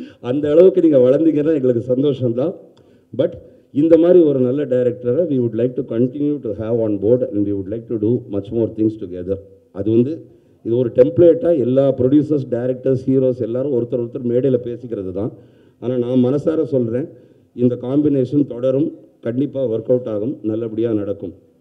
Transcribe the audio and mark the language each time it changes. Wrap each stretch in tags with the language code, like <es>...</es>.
<ta>அந்த அளவுக்கு நீங்கள் வளர்ந்தீங்கன்னா எங்களுக்கு சந்தோஷம்தான்.</ta> <en>but</en> <ta>இந்த மாதிரி ஒரு நல்ல டைரக்டரை</ta> <en>we would like to continue to have on board and we would like to do much more things together.</en> <ta>அது வந்து இது ஒரு டெம்ப்ளேட்டாக எல்லா ப்ரொடியூசர்ஸ், டைரக்டர்ஸ், ஹீரோஸ் எல்லாரும் ஒருத்தர் மேடையில் பேசிக்கிறது தான். ஆனால் நான் மனசார சொல்கிறேன், இந்த காம்பினேஷன் தொடரும், கண்டிப்பாக ஒர்க் அவுட் ஆகும், நல்லபடியாக நடக்கும்.</ta>